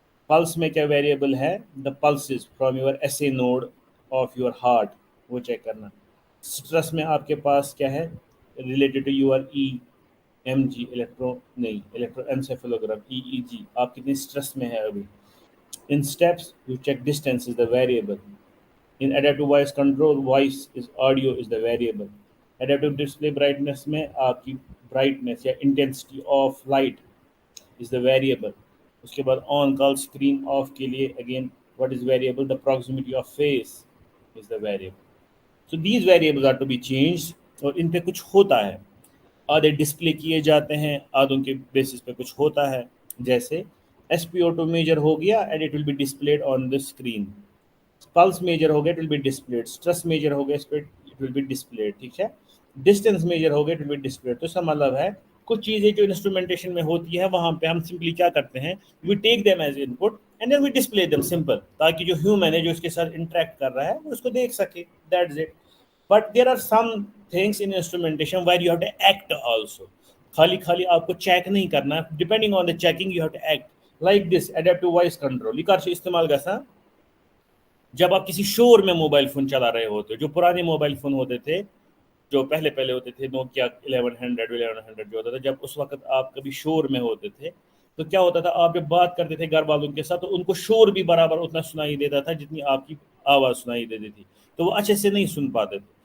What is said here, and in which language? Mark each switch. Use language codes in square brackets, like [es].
[ur] Plus میں کیا variable ہے؟ [en] the pulses from your SA node of your heart, [ur] وہ چیک کرنا. اسٹریس میں آپ کے پاس کیا ہے؟ [en] related to your EMG electroencephalogram EEG، [ur] آپ کتنی اسٹریس میں ہے ابھی. [en] In steps you check distance is the variable. In adaptive voice control voice is audio is the variable. Adaptive display brightness [ur] میں آپ کی [en] brightness یا intensity of light is the variable. [ur] اس کے بعد [en] on call screen off [ur] کے لیے [en] again what is variable? The proximity of face is the variable. So these variables are to be changed [ur] اور ان پہ کچھ ہوتا ہے، آدھے ڈسپلے کیے جاتے ہیں، آدھوں کے بیسس پہ کچھ ہوتا ہے. جیسے SpO2 میجر ہو گیا [en] and it will be displayed on the screen. [ur] Plus major ہو گیا [en] it will be displayed. [ur] Stress major ہو گیا اس پہ it will be displayed، ٹھیک ہے؟ ڈسٹینس میجر ہو گیا it will be displayed. تو اس کا مطلب ہے کچھ چیزیں جو انسٹرومنٹیشن میں ہوتی ہے وہاں پہ ہم سمپلی کیا کرتے ہیں، [en] we take them as input and then we display them simple، [ur] تاکہ جو ہیومن ہے جو اس کے ساتھ انٹریکٹ کر رہا ہے وہ اس کو دیکھ سکے. [en] That's it. But there are some things in instrumentation where you have to act also. [ur] خالی آپ کو چیک نہیں کرنا، [en] Depending on the checking you have to act. Like this adaptive voice control, [ur] یہ کر سے استعمال گژھان جب آپ کسی شور میں موبائل فون چلا رہے ہوتے. جو پرانے موبائل فون ہوتے تھے، جو پہلے ہوتے تھے، نوکیا 1100 جو ہوتا تھا، جب اس وقت آپ کبھی شور میں ہوتے تھے تو کیا ہوتا تھا، آپ جب بات کرتے تھے گھر والوں کے ساتھ تو ان کو شور بھی برابر اتنا سنائی دیتا تھا جتنی آپ کی آواز سنائی دیتی تھی، تو وہ اچھے سے نہیں سن پاتے تھے.